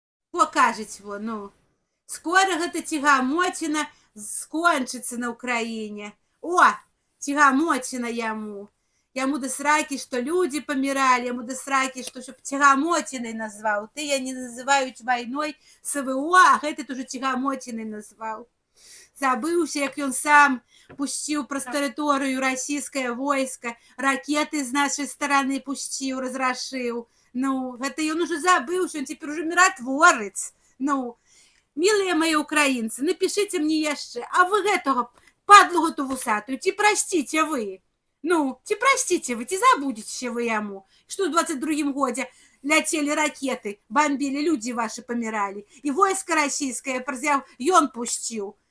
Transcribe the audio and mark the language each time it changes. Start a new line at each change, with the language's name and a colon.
Russian: Покажете, скоро эта тягомотина скончится на Украине. О, тягомотина яму. Яму до сраки, что люди помирали, яму до сраки, что чтоб тягомотиной назвал. Ты я не называю войной СВО, а этот уже тягомотиной назвал.
Belarusian: Забыўся, як ён сам пусціў праз тэрыторыю расійскае войска, ракеты з нашай стараны пусціў, разрашыў. Гэта ён уже забыўся,
Russian: он теперь уже миротворец. Милые мои украинцы, напишите мне
Belarusian: яшчэ, а вы гэтага падлу гэту вусатую, ці
Russian: простите вы? Ці простите вы, ці забудете вы яму, что в 22-м годе летели ракеты, бомбили, люди ваши помирали, и войско российское
Belarusian: ён пусціў.